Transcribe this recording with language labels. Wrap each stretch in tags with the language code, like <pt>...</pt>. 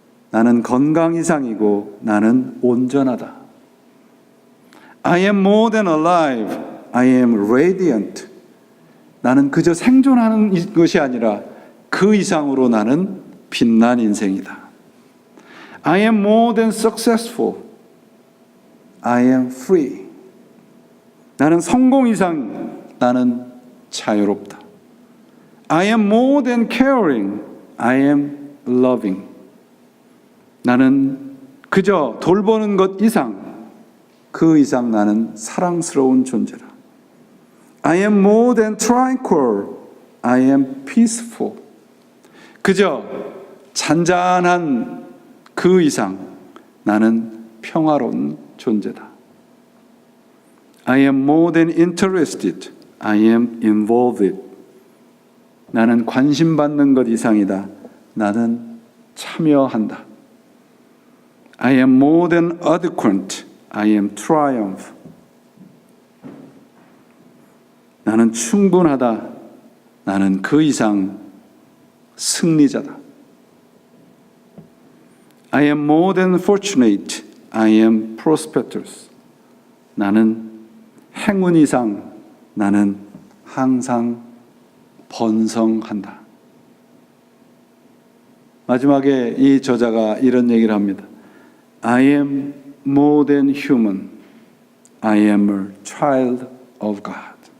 <ko>나는 건강 이상이고 나는 온전하다.</ko> <en>I am more than alive. I am radiant.</en> <ko>나는 그저 생존하는 것이 아니라 그 이상으로 나는 빛난 인생이다.</ko> <en>I am more than successful. I am free.</en> <ko>나는 성공 이상 나는 자유롭다.</ko> <en>I am more than caring. I am loving.</en> <ko>나는 그저 돌보는 것 이상 그 이상 나는 사랑스러운 존재라.</ko> <en>I am more than tranquil. I am peaceful.</en> <ko>그저 잔잔한 그 이상 나는 평화로운 존재다.</ko> <en>I am more than interested. I am involved.</en> <ko>나는 관심받는 것 이상이다. 나는 참여한다.</ko> <en>I am more than adequate. I am triumph.</en> <ko>나는 충분하다. 나는 그 이상 승리자다.</ko> <en>I am more than fortunate. I am prosperous.</en> <ko>나는 행운 이상 나는 항상 번성한다. 마지막에 이 저자가 이런 얘기를 합니다.</ko> <en>I am more than human. I am a child of God.</en>